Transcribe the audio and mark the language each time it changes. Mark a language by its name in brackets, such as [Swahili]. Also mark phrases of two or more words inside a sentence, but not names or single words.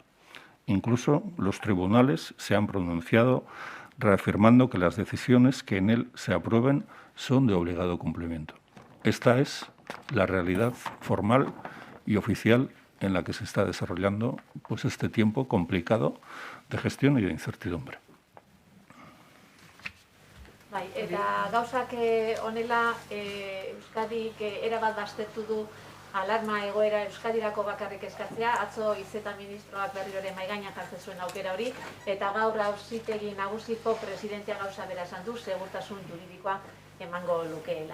[Spanish] Incluso los tribunales se han pronunciado reafirmando que las decisiones que en él se aprueben son de obligado cumplimiento. Esta es la realidad formal y oficial en la que se está desarrollando pues, este tiempo complicado de gestión y de incertidumbre. [Basque] Bai, eta gauzak honela Euskadik erabat baztertu du alarma egoera Euskadirako bakarrik eskatzea, atzo izeta ministroak berriro ere mahai gainean jartzen zuen aukera hori, eta gaur auzitegi nagusiko presidentea gauza bera esan du, segurtasun juridikoa emango lukeela.